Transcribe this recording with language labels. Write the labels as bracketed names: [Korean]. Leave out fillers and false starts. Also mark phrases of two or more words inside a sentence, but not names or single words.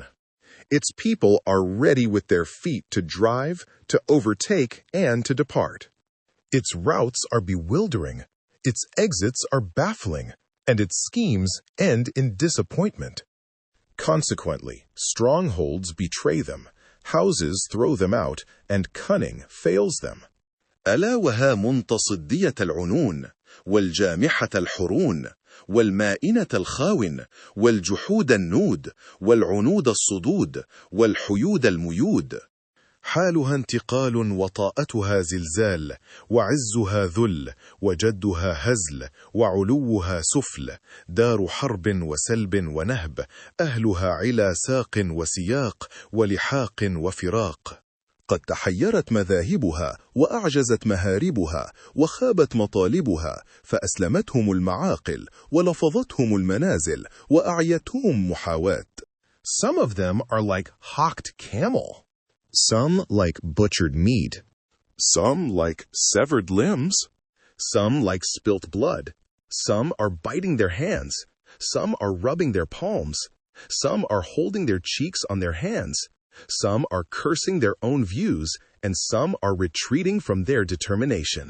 [English] Its people are ready with their feet to drive, to overtake, and to depart. Its routes are bewildering, its exits are baffling, and its schemes end in disappointment. Consequently, strongholds betray them, houses throw them out, and cunning fails them. [Arabic] ألا وها منتصدية العنون والجامحة الحرون والمائنة الخاون والجحود النود والعنود الصدود والحيود الميود. حالها انتقال وطاءتها زلزال، وعزها ذل، وجدها هزل، وعلوها سفل، دار حرب وسلب ونهب، أهلها علا ساق وسياق ولحاق وفراق. قد تحيرت مذاهبها وأعجزت مهاربها وخابت مطالبها، فأسلمتهم المعاقل ولفظتهم المنازل وأعيتهم محاوات. [English] Some of them are like hocked camel. Some like butchered meat. Some like severed limbs. Some like spilt blood. Some are biting their hands. Some are rubbing their palms. Some are holding their cheeks on their hands. Some are cursing their own views, and some are retreating from their determination.